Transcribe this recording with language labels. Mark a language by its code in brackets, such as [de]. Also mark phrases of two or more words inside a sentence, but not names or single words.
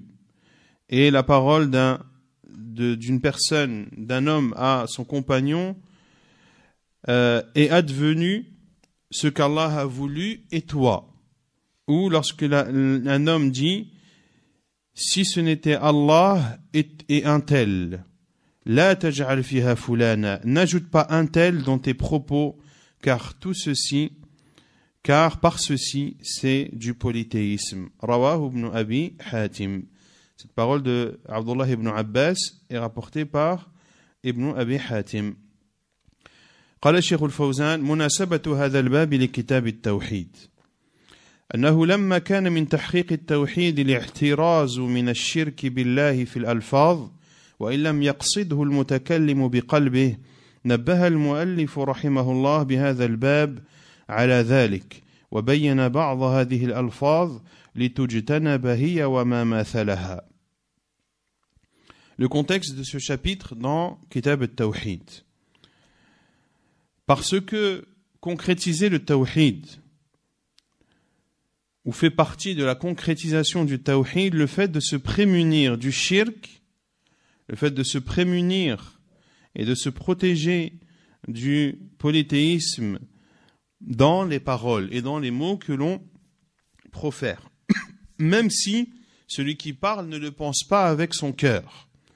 [fr] Et la parole d'une personne, d'un homme à son compagnon, est advenue ce qu'Allah a voulu et toi. Ou lorsque un homme dit, si ce n'était Allah et un tel, [ar] لا تجعل فيها فلانا, [fr] n'ajoute pas un tel dans tes propos, car par ceci, c'est du polythéisme. [ar] رواه ابن أبي حاتم. [fr] Cette parole de Abdullah ibn Abbas est rapportée par Ibn Abi Hatim. [ar] قال الشيخ الفوزان مناسبة هذا الباب لكتاب التوحيد أنه لما كان من تحقيق التوحيد الاحتراز من الشرك بالله في الألفاظ وإن لم يقصده المتكلم بقلبه نبه المؤلف رحمه الله بهذا الباب على ذلك وبين بعض هذه الألفاظ لتجتنب هي وما مثلها. [fr] Le contexte de ce chapitre dans Kitab al-Tawhid. Parce que concrétiser le Tawhid, ou fait partie de la concrétisation du Tawhid, le fait de se prémunir du shirk, le fait de se prémunir et de se protéger du polythéisme dans les paroles et dans les mots que l'on profère, même si celui qui parle ne le pense pas avec son cœur.